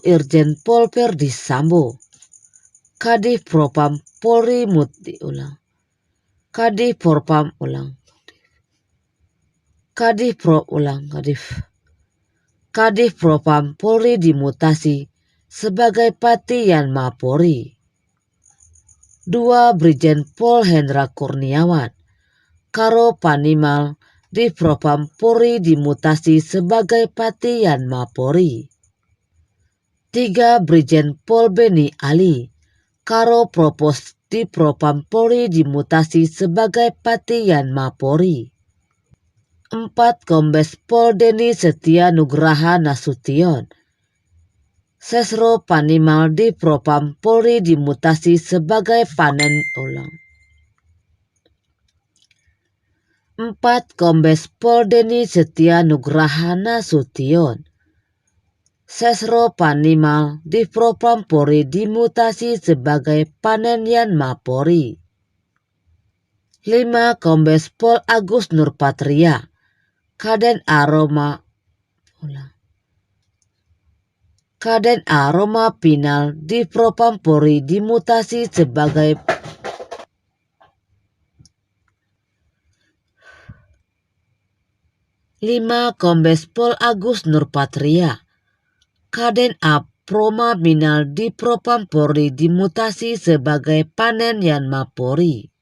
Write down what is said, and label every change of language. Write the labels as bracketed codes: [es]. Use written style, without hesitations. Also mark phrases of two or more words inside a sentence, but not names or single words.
[id] Irjen Pol Verdi Sambo, Kadif Propam Polri Kadif Propam Polri dimutasi sebagai Pati Yanma Polri. 2. Brigjen Pol Hendra Kurniawan, Karo Panimal di Propam Polri dimutasi sebagai Pati Yanma Polri. 3. Brigjen Pol Beni Ali, Karo Propos di Propam Polri dimutasi sebagai Pati Yanma Polri. 4. Kombes Pol Deni Setia Nugraha Nasution, Sesro Panimal di Propam Polri dimutasi sebagai 4. Kombes Pol Deni Setia Nugraha Nasution, Sesro Panimal di Propam Polri dimutasi sebagai Panen Yanma Polri. 5. Kombes Pol Agus Nurpatria, Kaden Aroma Pinal di Propam Polri dimutasi sebagai 5. Kombes Pol Agus Nurpatria, Kaden Aroma Pinal di Propam Polri dimutasi sebagai Panen Yanma Polri.